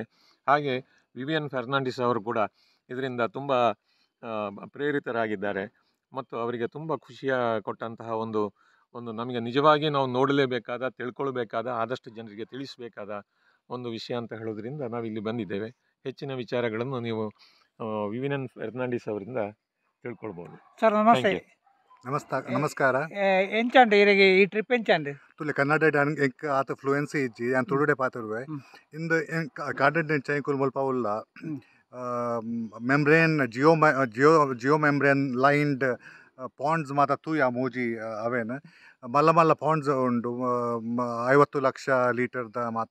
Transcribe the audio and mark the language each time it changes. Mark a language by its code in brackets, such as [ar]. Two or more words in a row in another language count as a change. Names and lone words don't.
[kn] ಹಾಗೆ ವಿವಿಯನ್ ಫೆರ್ನಾಂಡಿಸ್ ಅವರು ಕೂಡ ಇದರಿಂದ ತುಂಬ ಪ್ರೇರಿತರಾಗಿದ್ದಾರೆ ಮತ್ತು ಅವರಿಗೆ ತುಂಬ ಖುಷಿಯ ಕೊಟ್ಟಂತಹ ಒಂದು ನಮಗೆ ನಿಜವಾಗಿ ನಾವು ನೋಡಲೇಬೇಕಾದ, ತಿಳ್ಕೊಳ್ಬೇಕಾದ, ಆದಷ್ಟು ಜನರಿಗೆ ತಿಳಿಸಬೇಕಾದ ಒಂದು ವಿಷಯ ಅಂತ ಹೇಳೋದ್ರಿಂದ ನಾವು ಇಲ್ಲಿ ಬಂದಿದ್ದೇವೆ. ಹೆಚ್ಚಿನ ವಿಚಾರಗಳನ್ನು ನೀವು ವಿವಿಯನ್ ಫೆರ್ನಾಂಡಿಸ್ ಅವರಿಂದ ತಿಳ್ಕೊಳ್ಬೋದು. ಸರ್ ನಮಸ್ತೆ. ನಮಸ್ಕಾರ. [tcy] ಎಂಚಾಂಡ್ ಇರಗೆ ಈ ಟ್ರಿಪ್ ಎಂಚಾಂಡ್ ತುಲೆ ಕನ್ನಡ ಎಂಕ್ ಆತ ಫ್ಲೂಯೆನ್ಸಿ ಇಜ್ಜಿ ಯಾನ್ ತುಳುಡೆ ಪಾತಿರುವೆ ಇಂದು ಕಾಂಟೆಂಟ್ ಚೈಕುಲ್ ಮುಲ್ಪ ಉಲ್ಲ [en] membrane geo membrane lined ponds [tcy] ಮಾತ ತೂಯ ಮೂಜಿ ಅವೇನು ಮಲ್ಲ ಮಲ್ಲ ಪಾಂಡ್ಸ್ ಉಂಡು 50 ಲಕ್ಷ ಲೀಟರ್ದ ಮಾತ.